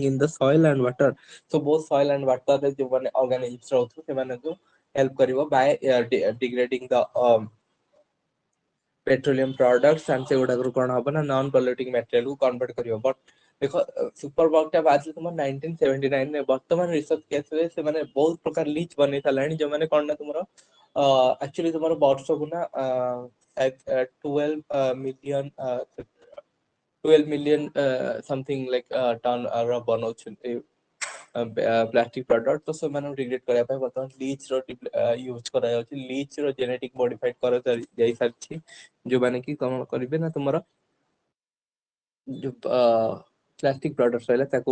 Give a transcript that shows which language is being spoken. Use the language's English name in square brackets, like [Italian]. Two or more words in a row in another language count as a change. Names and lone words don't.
[English] in the soil and water so both soil and water [Odia] ରେ ଯୋଉ ମାନେ organisms ରହୁଥିବେ ସେମାନଙ୍କୁ help କରିବ [English] by degrading the petroleum products and [Odia] ସେଗୁଡାକରୁ କଣ ହବ ନା [English] non polluting material [Odia] କୁ convert କରିବ but ଦେଖ [English] super bug [Odia] ଟା ବାହାରିଥିଲା ତୁମର 1979 ରେ ବର୍ତ୍ତମାନ [English] research caseରେ [Odia] ସେମାନେ ବହୁତ ପ୍ରକାର ଲିଚ୍ ବନେଇ ସାରିଲାଣି ଯୋଉମାନେ କଣ ନା ତୁମର ଆକ୍ଚୁଆଲି ତୁମର ବର୍ଷକୁ ନା 12 ମିଲିୟନ 12 [English] million something like ton [Odia] ର ବନଉଛନ୍ତି [English] plastic product [Odia] ତ ସେମାନଙ୍କୁ ଡିଗ୍ରେଡ କରିବା ପାଇଁ ବର୍ତ୍ତମାନ ଲିଚ୍ ର ୟୁଜ କରାଯାଉଛି ଲିଚ୍ ର [English] genetic modified [Odia] କରାଯାଇ ସାରିଛି ଯୋଉମାନେ କି କଣ କରିବେ ନା ତୁମର ଯୋଉ [English] plastic product [Odia] ରହିଲା ତାକୁ